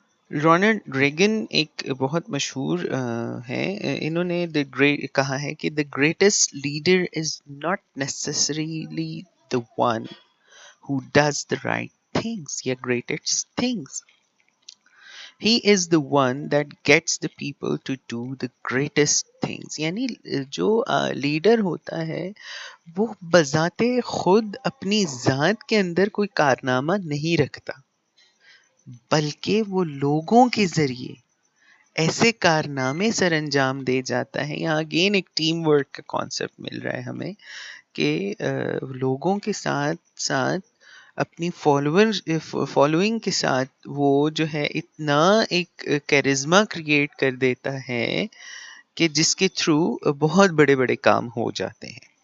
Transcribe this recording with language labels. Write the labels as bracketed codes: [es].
[hi] Ronald Reagan एक बहुत मशहूर है, इन्होंने कहा है कि [en] the greatest leader is not necessarily the one who does the right things [hi] या greatest things. [en] He is the one that gets the people to do the greatest things. [hi] यानी जो लीडर होता है वो बजाते खुद अपनी जात के अंदर कोई कारनामा नहीं रखता, बल्कि वो लोगों के जरिए ऐसे कारनामे सर अंजाम दे जाता है. यहाँ अगेन एक टीम वर्क का कॉन्सेप्ट मिल रहा है हमें कि लोगों के साथ साथ अपनी फॉलोइंग के साथ वो जो है इतना एक कैरिज्मा क्रिएट कर देता है कि जिसके थ्रू बहुत बड़े बड़े काम हो जाते हैं.